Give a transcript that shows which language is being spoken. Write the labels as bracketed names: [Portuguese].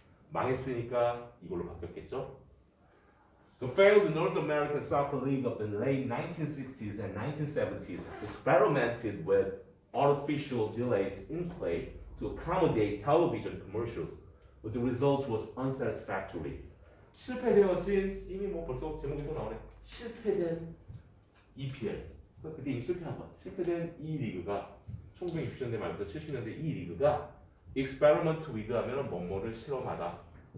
[Korean] 망했으니까 이걸로 바뀌었겠죠? [English] The failed North American Soccer League of the late 1960s and 1970s experimented with artificial delays in play to accommodate television commercials, but the result was unsatisfactory. [Korean] 실패되어진 이미 뭐 벌써 제목에서 나오네. 실패된 EPL. 그때 이미 실패한 거야. 실패된 이 리그가 1960년대 말부터 70년대 이 리그가 experiment with 하면은 뭐뭐를 실험하다.